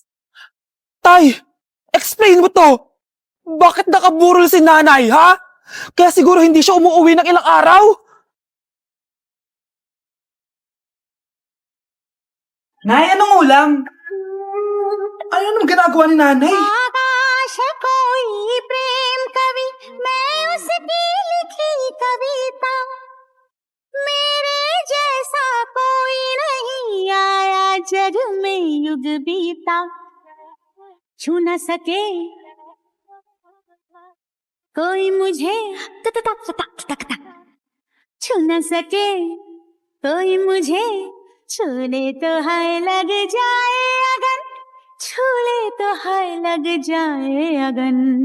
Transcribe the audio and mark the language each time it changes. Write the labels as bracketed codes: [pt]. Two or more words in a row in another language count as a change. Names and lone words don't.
[tl] Tay, explain mo to. Bakit nakaburol si nanay, ha? Kaya siguro hindi siya umuwi ng ilang araw? Nay, anong ulam? Ano nang ginagawa ni nanay? [hi] आकाश कोई प्रेम कवि मैं उसकी लिखी कविता मेरे जैसा कोई नहीं आया जग में युग बीता छू न सके कोई मुझे तक तक तक तक तक छू न सके, कोई मुझे छूले तो हाय लग जाए अगन, छूले तो हाय लग जाए अगन।